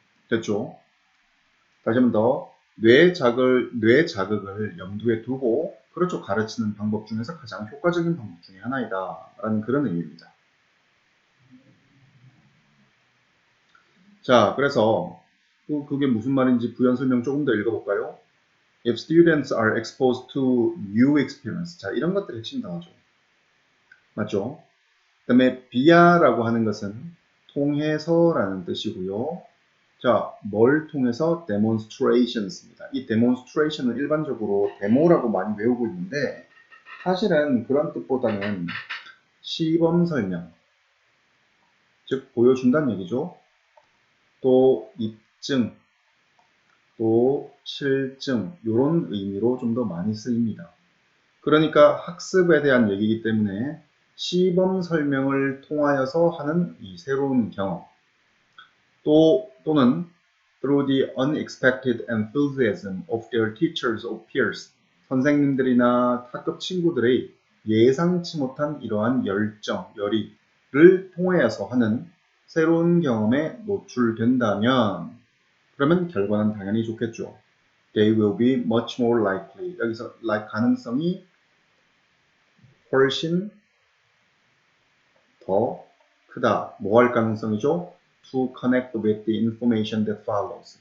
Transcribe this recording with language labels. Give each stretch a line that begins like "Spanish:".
Korean: 됐죠? 다시 한 번 더. 뇌 자극을 염두에 두고, 그렇죠. 가르치는 방법 중에서 가장 효과적인 방법 중에 하나이다. 라는 그런 의미입니다. 자, 그래서 그게 무슨 말인지 부연 설명 조금 더 읽어볼까요?
English: If students are exposed to new experience.
Korean: 자, 이런 것들이 핵심 단어죠. 맞죠? 그 다음에 비아라고 하는 것은 통해서라는 뜻이고요. 자, 뭘 통해서? demonstrations입니다. 이 demonstration은 일반적으로 데모라고 많이 외우고 있는데 사실은 그런 뜻보다는 시범 설명, 즉 보여준다는 얘기죠. 또 입증, 또 실증 이런 의미로 좀 더 많이 쓰입니다. 그러니까 학습에 대한 얘기이기 때문에 시범 설명을 통하여서 하는 이 새로운 경험, 또는
English: through the unexpected enthusiasm of their teachers or peers,
Korean: 선생님들이나 학급 친구들의 예상치 못한 이러한 열정, 열의를 통하여서 하는 새로운 경험에 노출된다면 그러면 결과는 당연히 좋겠죠.
English: They will be much more likely.
Korean: 여기서 가능성이 훨씬 더 크다. 뭐 할 가능성이죠?
English: To connect with the information that follows.